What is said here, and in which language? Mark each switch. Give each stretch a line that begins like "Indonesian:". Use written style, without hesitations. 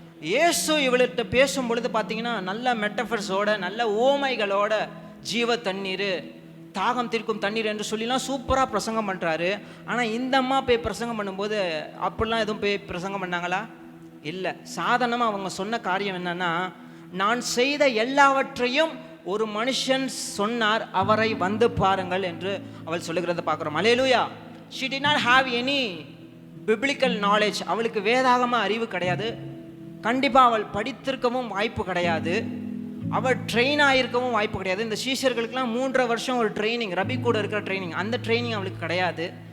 Tamil: இயேசு இவள்கிட்ட பேசும் பொழுது பார்த்தீங்கன்னா நல்ல மெட்டஃபர்ஸோட, நல்ல ஓமைகளோட, ஜீவ தண்ணீர், தாகம் தீர்க்கும் தண்ணீர் என்று சொல்லிலாம் சூப்பராக பிரசங்கம் பண்ணுறாரு. ஆனால் இந்த அம்மா போய் பிரசங்கம் பண்ணும்போது அப்படிலாம் எதுவும் போய் பிரசங்கம் பண்ணாங்களா? இல்லை. சாதாரணமாக அவங்க சொன்ன காரியம் என்னன்னா, நான் செய்த எல்லாவற்றையும் ஒரு மனுஷன் சொன்னார், அவரை வந்து பாருங்கள் என்று அவள் சொல்லுகிறத பார்க்குறோம். அல்லேலூயா.
English: she did not have any biblical knowledge.
Tamil: அவளுக்கு வேதாகம அறிவு கிடையாது. கண்டிப்பாக அவள் படித்திருக்கவும் வாய்ப்பு கிடையாது. அவள் ட்ரெயின் ஆகிருக்கவும் வாய்ப்பு கிடையாது. இந்த சீஷர்களுக்கெல்லாம் 3.5 வருஷம் ஒரு ட்ரைனிங், ரபி கூட இருக்கிற ட்ரைனிங், அந்த ட்ரைனிங் அவளுக்கு கிடையாது.